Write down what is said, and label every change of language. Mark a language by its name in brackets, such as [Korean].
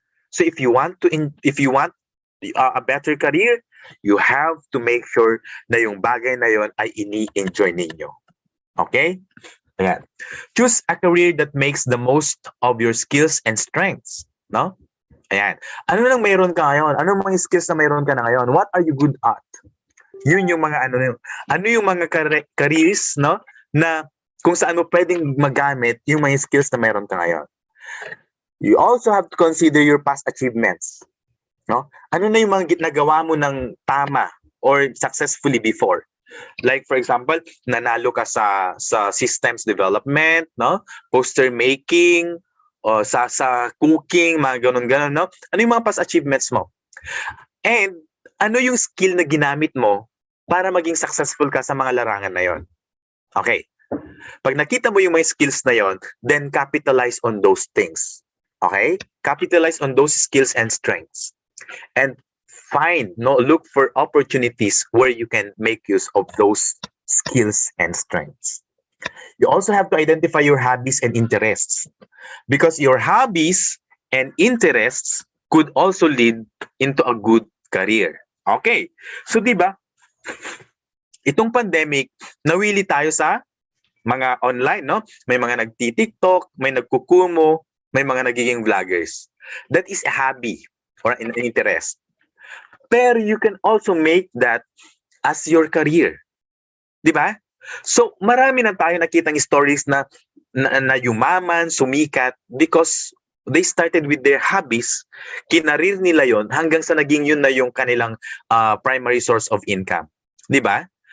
[English] So if you want a better career, you have to make sure [Filipino] na yung bagay na yon ay ini-enjoy ninyo. [English] Okay? Ayan. Choose a career that makes the most of your skills and strengths. [Filipino] No? Ayan. Ano lang mayroon ka ngayon? Ano mga skills na mayroon ka na ngayon? [English] What are you good at? [Filipino] Yun yung mga ano yung mga careers, no? Na kung saan mo pwedeng magamit yung mga skills na mayroon ka ngayon. [English] You also have to consider your past achievements. No? [Filipino] Ano na yung mga nagawa mo ng tama or successfully before? Like for example, nanalo ka sa systems development, no? Poster making, o sa cooking, mga ganun-ganun, no? Ano yung mga past achievements mo? And ano yung skill na ginamit mo para maging successful ka sa mga larangan na yon? Okay. Pag nakita mo yung mga skills na yon, [English] then capitalize on those things. [Filipino] Okay? [English] Capitalize on those skills and strengths. And look for opportunities where you can make use of those skills and strengths. You also have to identify your hobbies and interests, because your hobbies and interests could also lead into a good career. Okay. [Filipino] So, di ba, itong pandemic, nawili tayo sa mga online, no? May mga nagti-TikTok, may nagkukumo, may mga nagiging vloggers. [English] That is a hobby or an interest. Pero you can also make that as your career. [Filipino] Di ba? So, marami na tayo nakitang stories na yumaman, sumikat [English] because they started with their hobbies, [Filipino] kinarir nila yon hanggang sa naging yun na yung kanilang [English] primary source of income. [Filipino] Di ba?